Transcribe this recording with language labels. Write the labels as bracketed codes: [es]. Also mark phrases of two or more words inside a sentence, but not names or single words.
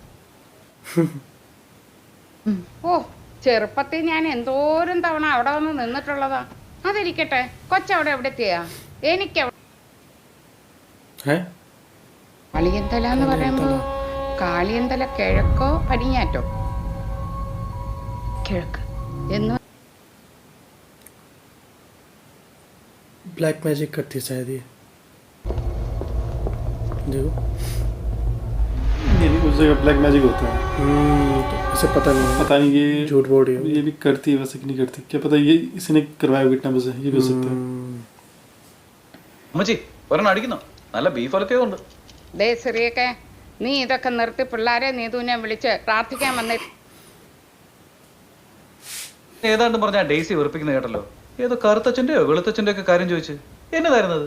[ml] ഓ, ചെറുപ്പത്തിൽ ഞാൻ എന്തോരം തവണ അവിടെ വന്ന് നിന്നിട്ടുള്ളതാ. അതിരിക്കട്ടെ, കൊച്ചവിടെ എവിടെത്തിയാ? എനിക്ക് കാളിയന്തല എന്ന് പറയുമ്പോ കാളിയന്തല കിഴക്കോ പടിഞ്ഞാറ്റോ? കിഴക്ക്. എന്ന് [en] black magic [hi] करती है शायद ये. देखो उस जगह [en] black magic [hi] होता है. तो इसे पता नहीं ये झूठ बोल रही है. ये भी करती है वैसे कि नहीं करती क्या पता. ये इसने करवाया होगा इतना बस ये भी हो सकता है. [ml] അമ്മച്ചി ഒരെണ്ണം അടിക്കുന്നോ? നല്ല ബീഫൊക്കെ ഉണ്ട്. ദേ സിറിയൊക്കെ, നീ ഇതൊക്കെ നിർത്തി പിള്ളേരെ നീതുവിനെ വിളിച്ച് പ്രാർത്ഥിക്കാൻ വന്നേ. ഏതാണ്ട് പറഞ്ഞാ ഡേസി വെറുപ്പിക്കുന്ന കേട്ടല്ലോ. ഏതോ കറുത്തച്ഛൻ്റെയോ വെളുത്തച്ഛൻ്റെ ഒക്കെ കാര്യം ചോദിച്ച് എന്നതായിരുന്നത്?